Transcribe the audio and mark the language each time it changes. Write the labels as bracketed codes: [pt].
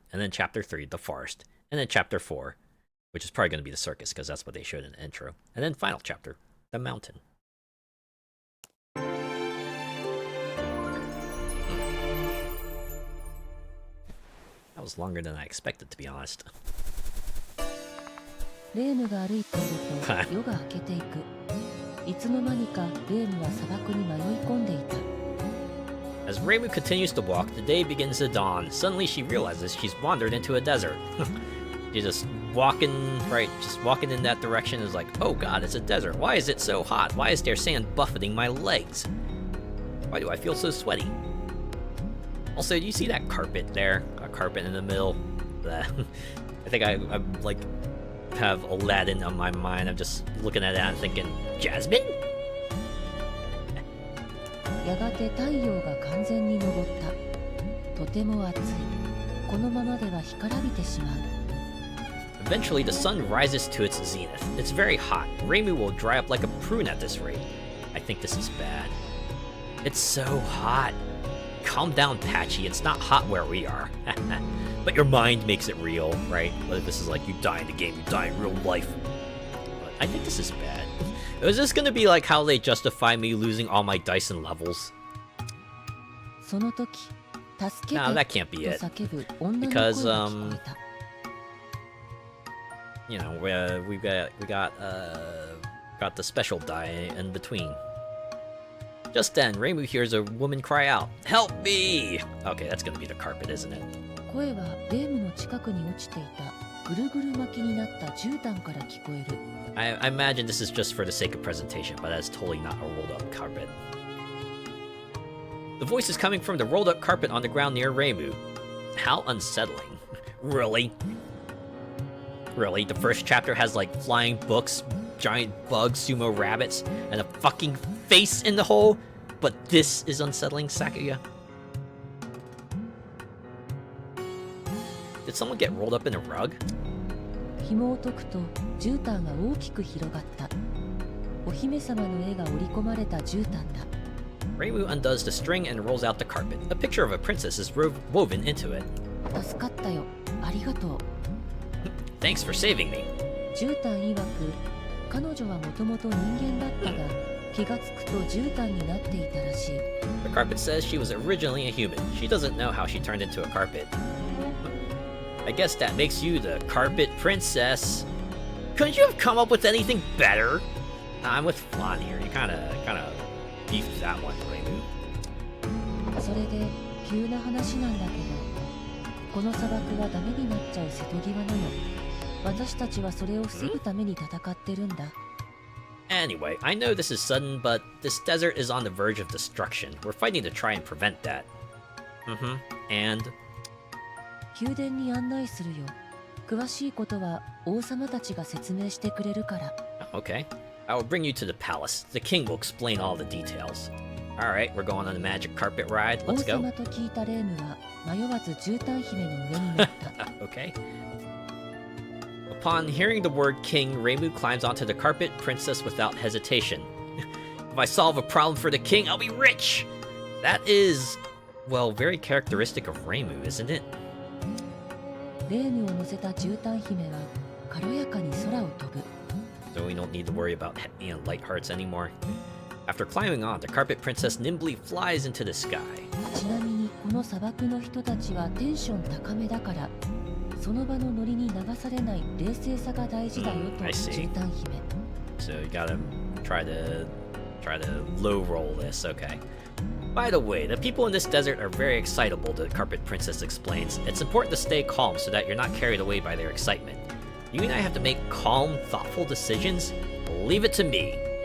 [en] And then Chapter 3, the forest. And then Chapter 4, which is probably going to be the circus, because that's what they showed in the intro. And then final chapter, the mountain. That was longer than I expected, to be honest. [ja] レームが歩いていると夜が明けていく。いつの間にかレームは砂漠に迷い込んでいた。 [en] As Reimu continues to walk, the day begins to dawn. Suddenly she realizes she's wandered into a desert. She's just walking, right, just walking in that direction is like, oh god, it's a desert. Why is it so hot? Why is there sand buffeting my legs? Why do I feel so sweaty? Also, do you see that carpet there? A carpet in the middle? I think I like, have Aladdin on my mind. I'm just looking at that and thinking, Jasmine? [ja] やがて太陽が完全に昇った。とても暑い。このままでは干からびてしまう。 [en] Eventually, the sun rises to its zenith. It's very hot. Reimu will dry up like a prune at this rate. I think this is bad. It's so hot. Calm down, Patchy. It's not hot where we are. But your mind makes it real, right? Whether this is like you die in the game, you die in real life. But I think this is bad. Is this gonna be like how they justify me losing all my dice and levels? [ja] その時、助けて [en] No, that can't be [ja] と [en] it. [ja] 叫ぶ女の声 [en] Because [ja] が聞こえた。 [en] You know, we got the special die in between. Just then, Reimu hears a woman cry out, "Help me!" Okay, that's gonna be the carpet, isn't it? [ja] 声はレームの近くに落ちていたぐるぐる巻きになった絨毯から聞こえる。 [en] I imagine this is just for the sake of presentation, but that's totally not a rolled-up carpet. The voice is coming from the rolled-up carpet on the ground near Reimu. How unsettling. Really? Really? The first chapter has, like, flying books, giant bugs, sumo rabbits, and a fucking face in the hole? But this is unsettling, Sakuya? Did someone get rolled up in a rug? [ja] 紐を解くと絨毯が大きく広がった。お姫様の絵が織り込まれた絨毯だ。 [en] Reimu undoes the string and rolls out the carpet. A picture of a princess is woven into it. [ja] 助かったよ。ありがとう。 [en] Thanks for saving me. [ja] 絨毯曰く、彼女はもともと人間だったが、気がつくと絨毯になっていたらしい。 [en] The carpet says she was originally a human. She doesn't know how she turned into a carpet. I guess that makes you the carpet princess. Couldn't you have come up with anything better? I'm with Flan here. You kind of beefed that one, Reimu. [ja] それで急な話なんだけど、この砂漠はダメになっちゃう瀬戸際なの。私たちはそれを防ぐために戦ってるんだ。 [en] Anyway, I know this is sudden, but this desert is on the verge of destruction. We're fighting to try and prevent that. And? [ja] 宮殿に案内するよ。詳しいことは王様たちが説明してくれるから。 [en] Okay. I will bring you to the palace. The king will explain all the details. Alright, we're going on the magic carpet ride. [ja] 王 [en] Let's go. [ja] 様と聞いたレームは迷わず絨毯姫の上に乗った。 [en] Okay. Upon hearing the word king, Reimu climbs onto the carpet princess without hesitation. If I solve a problem for the king, I'll be rich! That is, well, very characteristic of Reimu, isn't it? [ja] レームを乗せた絨毯姫は軽やかに空を飛ぶ。 [en] So we don't need to worry about light hearts anymore. After climbing on, the carpet princess nimbly flies into the sky. [ja] ちなみにこの砂漠の人たちはテンション高めだから、その場のノリに流されない冷静さが大事だよと絨毯姫。 [en] So you gotta try to low roll this, okay. By the way, the people in this desert are very excitable, the carpet princess explains. It's important to stay calm so that you're not carried away by their excitement. You and I have to make calm, thoughtful decisions? Leave it to me.